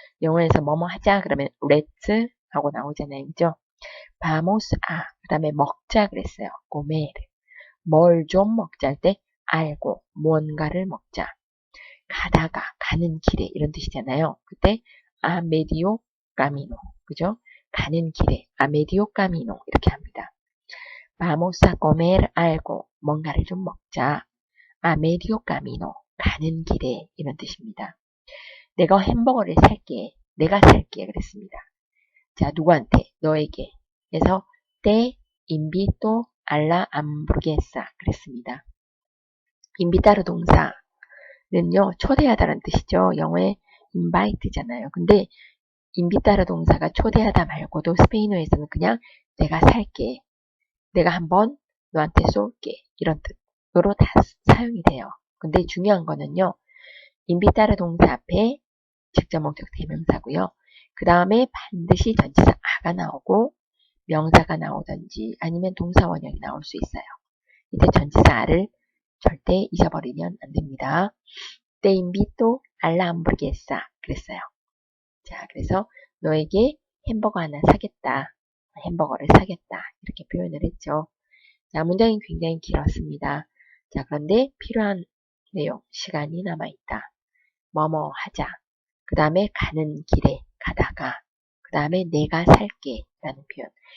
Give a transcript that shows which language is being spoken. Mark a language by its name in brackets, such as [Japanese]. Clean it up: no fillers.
[Korean] 영어에서 뭐뭐 하자 그러면 let's 하고 나오잖아요. 그죠? [Spanish] vamos a [Korean] 그 다음에 먹자 그랬어요. comer 뭘 좀 먹자 할 때 알고 뭔가를 먹자. 가다가 가는 길에 이런 뜻이잖아요. 그때 [Spanish] a medio camino [Korean] 그죠? 가는 길에 [Spanish] a medio camino [Korean] 이렇게 합니다. [Spanish] vamos a comer algo [Korean] 뭔가를 좀 먹자. [Spanish] a medio camino [Korean] 가는 길에 이런 뜻입니다. 내가 햄버거를 살게. 내가 살게 그랬습니다. 자, 누구한테? 너에게. 그래서 [Spanish] te invito a la hamburguesa [Korean] 그랬습니다. invitar 동사는요. 초대하다라는 뜻이죠. 영어에 invite잖아요. 근데 invitar 동사가 초대하다 말고도 스페인어에서는 그냥 내가 살게. 내가 한번 너한테 쏠게. 이런 뜻으로 다 사용이 돼요. 근데 중요한 거는요. invitar 동사 앞에 직접 목적 대명사고요. 그 다음에 반드시 전치사 a가 나오고 명사가 나오든지 아니면 동사 원형이 나올 수 있어요. 이때 전치사 a를 절대 잊어버리면 안 됩니다. [Spanish] Te invito a la hamburguesa [Korean] 그랬어요. 자, 그래서 너에게 햄버거 하나 사겠다. 햄버거를 사겠다. 이렇게 표현을 했죠. 자, 문장이 굉장히 길었습니다. 자, 그런데 필요한 내용, 시간이 남아있다. 뭐뭐 하자. 그 다음에 가는 길에 가다가 그 다음에 내가 살게 라는 표현.